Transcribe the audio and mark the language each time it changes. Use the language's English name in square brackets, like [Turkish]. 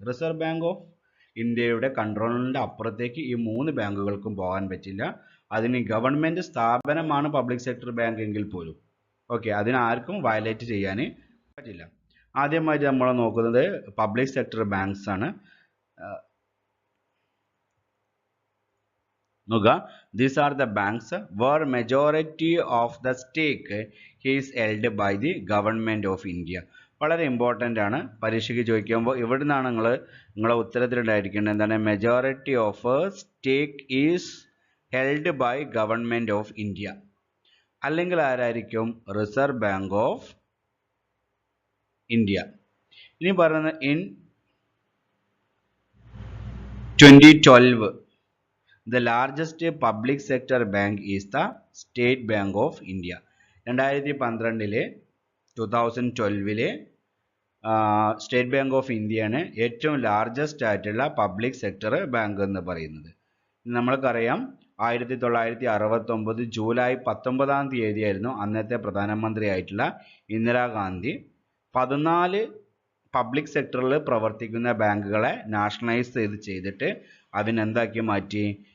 [Malayalam] Reserve bank of ഇന്ത്യയുടെ കൺട്രോളിൻ്റെ അപ്പുറത്തേക്ക് ഈ 3 ബാങ്കുകൾക്കും പോകാൻ പറ്റില്ല. അതിന് ഗവൺമെൻറ് സ്ഥാപനമാണ് പബ്ലിക് സെക്ടർ ബാങ്ക് എങ്കിൽ പോലും അതിനാർക്കും വയലേറ്റ് ചെയ്യാൻ പറ്റില്ല. ആദ്യമായിട്ട് നമ്മൾ നോക്കുന്നത് പബ്ലിക് സെക്ടർ ബാങ്ക്സ് ആണ്. നോക്കുക, [English] these are the banks where majority of the stake is held by the government of India. [Malayalam] വളരെ ഇമ്പോർട്ടൻ്റ് ആണ്. പരീക്ഷയ്ക്ക് ചോദിക്കുമ്പോൾ ഇവിടെ നിന്നാണ് നിങ്ങളെ ഉത്തരത്തിലുണ്ടായിരിക്കേണ്ടത്. എന്താണ്? [English] Majority of stake is held by government of India. [Malayalam] അല്ലെങ്കിൽ ആരായിരിക്കും? Reserve bank of India. ഇനി പറയുന്നത് [English] In 2012 the largest public sector bank is the State Bank of India. [Malayalam] 2012 state bank of ഇന്ത്യയാണ് ഏറ്റവും ലാർജസ്റ്റ് ആയിട്ടുള്ള പബ്ലിക് സെക്ടർ ബാങ്ക് എന്ന് പറയുന്നത്. നമ്മൾക്കറിയാം, 1969 ജൂലൈ 19-ാം തീയതിയായിരുന്നു അന്നത്തെ പ്രധാനമന്ത്രി ആയിട്ടുള്ള ഇന്ദിരാഗാന്ധി 14 പബ്ലിക് സെക്ടറിൽ പ്രവർത്തിക്കുന്ന ബാങ്കുകളെ നാഷണലൈസ് ചെയ്തിട്ട് അതിനെന്താക്കി മാറ്റി?